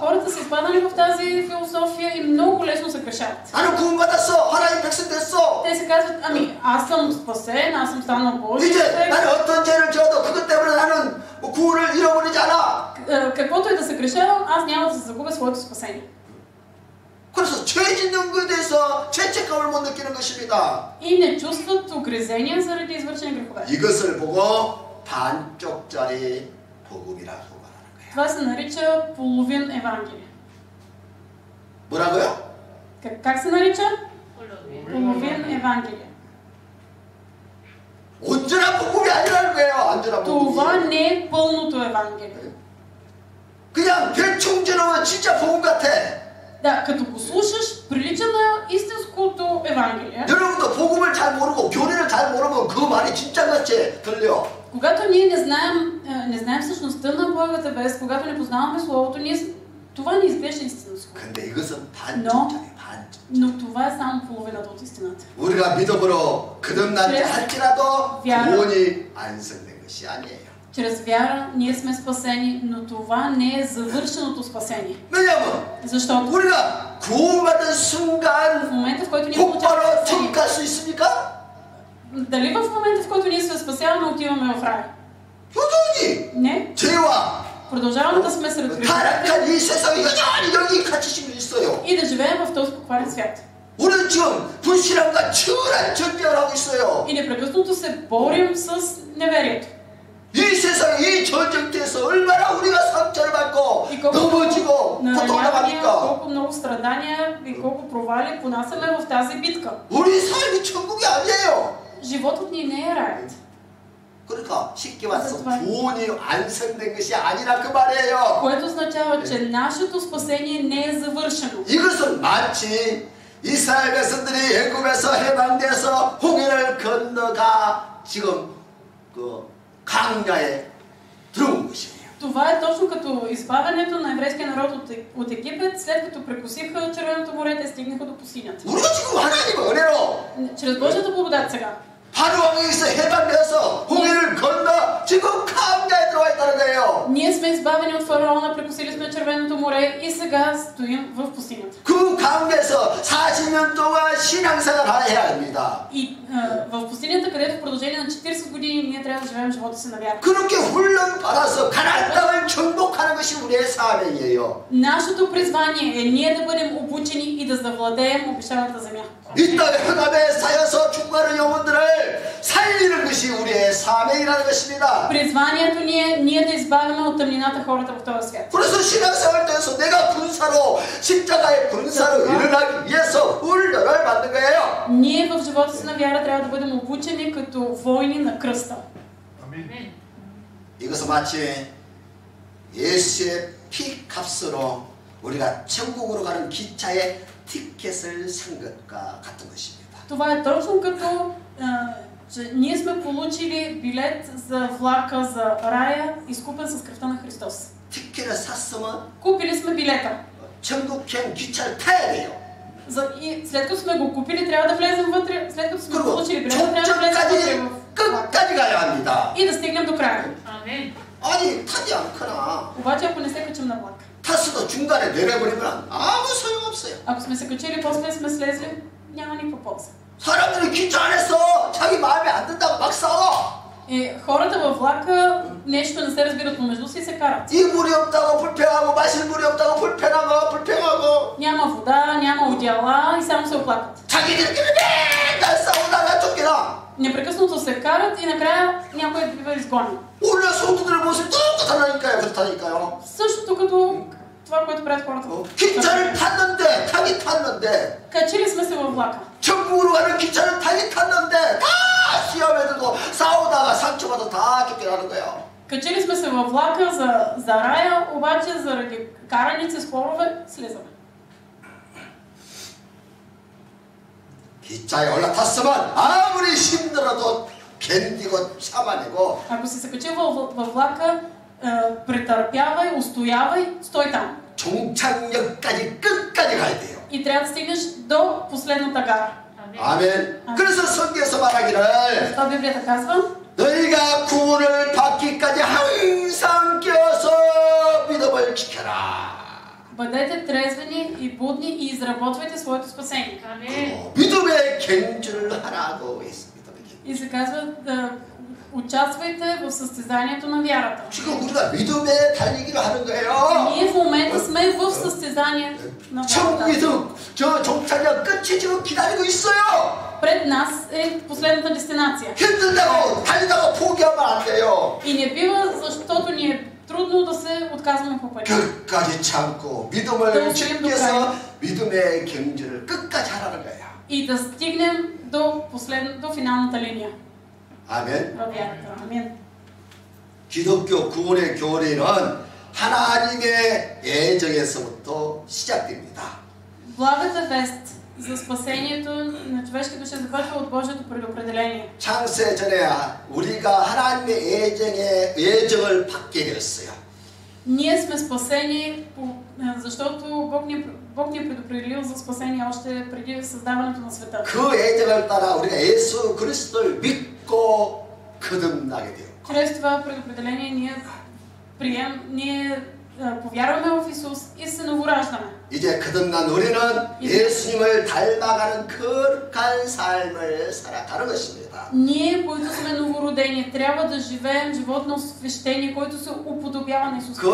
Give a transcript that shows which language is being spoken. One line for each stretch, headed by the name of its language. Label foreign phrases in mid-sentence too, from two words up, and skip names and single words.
Bulgarian: Хората са изпаднали в тази философия и много лесно се грешават.
Korean: 나는 구원받았어. 하나님 백성 됐어.
Bulgarian: Те се казват, ами аз съм спасен, аз съм станал Божий.
Korean: 이제 나는 어떤 죄를 지어도 그것 때문에 나는 구원을 잃어버리지 않아.
Bulgarian: Каквото и да се грешавам, аз няма да се загубя своето спасение.
Korean: 그래서 죄 짓는 것에 대해서 죄책감을 못 느끼는 것입니다.
Bulgarian: И не чувстват угризения заради извършени грехове.
Korean: 이것을 보고 반쪽짜리 복음이라고 말하는 거예요.
Bulgarian: Това се нарича половин евангелие.
Korean: 뭐라고요?
Bulgarian: Как се нарича? Половин евангелие.
Korean: 온전한 복음이 아니라는 거예요. 온전한
Bulgarian: Това
Korean: 복음이.
Bulgarian: не е пълното евангелие.
Korean: 그냥 대충 들으면 진짜 복음 같아.
Bulgarian: Да, като го слушаш, прилича на истинското евангелие.
Korean: 여러분도 복음을 잘 모르고 교리를 잘 모르면 그 말이 진짜 같이 들려.
Bulgarian: Когато ние не знаем същността на Божията вест, когато не познаваме Словото, това не изглежда истинско.
Korean: 근데 이것은 반쪽짜리 반쪽.
Bulgarian: Но това е само половината от истината.
Korean: 우리가 믿음으로 거듭난지 할지라도 구원이 완성된 것이 아니에요.
Bulgarian: Чрез вяра ние сме спасени, но това не е завършеното спасение.
Korean: 왜냐면
Bulgarian: Защото
Korean: 우리가 구원받은
Bulgarian: в
Korean: 순간
Bulgarian: момента, в който ние получаваме
Korean: 곧바로
Bulgarian: спасение,
Korean: 천국 갈 수 있습니까?
Bulgarian: дали в момента, в който ние се спасяваме, отиваме в рая?
Korean: 여전히
Bulgarian: Не.
Korean: 죄와
Bulgarian: Продължаваме да сме сред греховете
Korean: 타락한 이 세상에 여전히 여기 갇히시고 있어요.
Bulgarian: и да живеем в този покварен свят.
Korean: 우리는 지금 불신앙과 치열한 전쟁을 하고 있어요.
Bulgarian: И непрекъснато се борим с неверието.
Korean: 이 세상 이 전쟁터에서 얼마나 우리가 상처를 받고
Bulgarian: И колко
Korean: 넘어지고
Bulgarian: наранявания,
Korean: 고통당하니까
Bulgarian: колко много страдания и колко провали понасяме в тази битка.
Korean: 우리 삶이 천국이 아니에요.
Bulgarian: Животът ни не е раят.
Korean: 그러니까 쉽게 말해서 구원이 완성된 것이 아니라 그 말이에요.
Bulgarian: Което означава, че нашето спасение не е завършено.
Korean: 이것은 마치 이스라엘 백성들이 애굽에서 해방돼서 홍해를 건너가 지금 그 강야에 들어온 것이에요.
Bulgarian: Това е точно като избавянето на еврейския народ от Египет, след като прекусиха Червеното море, те стигнаха до пустинята.
Korean: 우리가 지금 하나님의 은혜로
Bulgarian: Чрез Божията благодат сега.
Korean: 바로 왕에서 해방돼서 홍해를 건너 지금 강야에 들어와 있다는 거예요.
Bulgarian: Ние сме избавени от фараона, прекусили сме Червеното море и сега стоим в пустинята.
Korean: 그 강야에서 40년 동안 신앙생활을 해야 합니다.
Bulgarian: И в пустинята, където в продължение на 40 години ние трябва да живеем живота си на вяра.
Korean: 그렇게 훈련 받아서 가나안 땅을 정복하는 것이 우리의 사명이에요.
Bulgarian: Нашето призвание е ние да бъдем обучени и да завладеем обещаната земя.
Korean: 이 땅의 흑암에 쌓여서 죽어가는 영혼들을 살리는 것이 우리의 사명이라는 것입니다.
Bulgarian: Призванието ни е ние да избавяме от тъмнината хората в този свят.
Korean: 그래서 신앙생활 때에서 내가 군사로 십자가의 군사로 일어나기 위해서 훈련을 받는 거예요.
Bulgarian: Ние в живота си на вяра трябва да бъдем обучени като войни на кръста.
Korean: 이것은 마치 예수의 피값으로 우리가 천국으로 가는 기차의 티켓을 산 것과 같은 것입니다.
Bulgarian: Това е точно като че ние сме получили билет за влака за рая, изкупен с кръвта на Христос.
Korean: 티켓을 샀으면
Bulgarian: Купили сме билета.
Korean: 천국행 기차를 타야 돼요.
Bulgarian: И след като сме го купили, трябва да влезем вътре. След като сме получили билета, трябва да влезем вътре
Korean: 끝까지 가야 합니다.
Bulgarian: и да стигнем до края.
Korean: 아니 타지 않거나
Bulgarian: Обаче ако не се качим на влак,
Korean: 탔어도 중간에 내려버리면 아무 소용없어요.
Bulgarian: ако сме се качили, после сме слезли, няма никаква полза.
Korean: 사람들이 기차 안에서 자기 마음에 안 든다고 막 싸워.
Bulgarian: Хората във влака нещо не се разбират помежду си и се карат.
Korean: 이 물이 없다고 불평하고 마실 물이 없다고 불평하고
Bulgarian: Няма вода, няма одеяла и само се оплакват.
Korean: 자기들끼리 맨날 싸우다가 쫓겨나.
Bulgarian: Непрекъснато се карат и накрая някой бива изгонен.
Korean: 오늘 성도들의 모습이 똑같다니까요. 그렇다니까요.
Bulgarian: Същото като това, което правят хората.
Korean: 기차를 탔는데, 타긴 탔는데,
Bulgarian: Качили сме се във влака.
Korean: 천국으로 가는 기차를 타긴 탔는데, 다 시험에 들고 싸우다가 상처받아 다 쫓겨나는 거예요.
Bulgarian: Качили сме се във влака за рая, обаче заради караници, спорове, слизаме.
Korean: 기차에 올라탔으면 아무리 힘들어도 견디고 참아내고
Bulgarian: Ако си се качил във влака, претърпявай, устоявай, стой там.
Korean: 종착역까지 끝까지 가야 돼요.
Bulgarian: И трябва да стигнеш до последната гара.
Korean: 아멘. 그래서 성경에서 말하기를
Bulgarian: Това Библията казва,
Korean: 너희가 구원을 받기까지 항상 깨어서 믿음을 지켜라.
Bulgarian: бъдете трезвени и будни и изработвайте своето спасение.
Korean: 믿음의 경주를 하라고 했습니다.
Bulgarian: И се казва да участвайте в състезанието на вярата.
Korean: 지금 우리가 믿음의 달리기를 하는 거예요.
Bulgarian: Ние в момента сме в състезание на вярата.
Korean: 천국에서 저 종착역 끝이 지금 기다리고 있어요.
Bulgarian: Пред нас е последната дестинация.
Korean: 힘들다고 달리다가 포기하면 안 돼요.
Bulgarian: И не бива, защото ни е трудно да се отказваме по пътя.
Korean: 끝까지 참고 믿음을 지켜서 믿음의 경주를 끝까지 하라는 거예요.
Bulgarian: И да стигнем до финалната линия.
Korean: 아멘.
Bulgarian: във вярата. Амин.
Korean: 기독교 구원의 교리는 하나님의 예정에서부터 시작됩니다.
Bulgarian: Благата вест за спасението на човешки души започва от Божието предопределение.
Korean: 창세 전에 우리가 하나님의 예정을 받게 되었어요.
Bulgarian: Ние сме спасени, защото Бог ни е предопределил за спасение още преди създаването на света.
Korean: 그 예정을 따라 우리가 예수 그리스도를 믿고 거듭나게 돼요.
Bulgarian: Чрез това предопределение ние повярваме в Исус и се новораждаме.
Korean: 이제 거듭난 우리는 예수님을 닮아가는 거룩한 삶을 살아가는 것입니다.
Bulgarian: Ние, които сме новородени, трябва да живеем живот на освещение, който се уподобява на Исус Христос.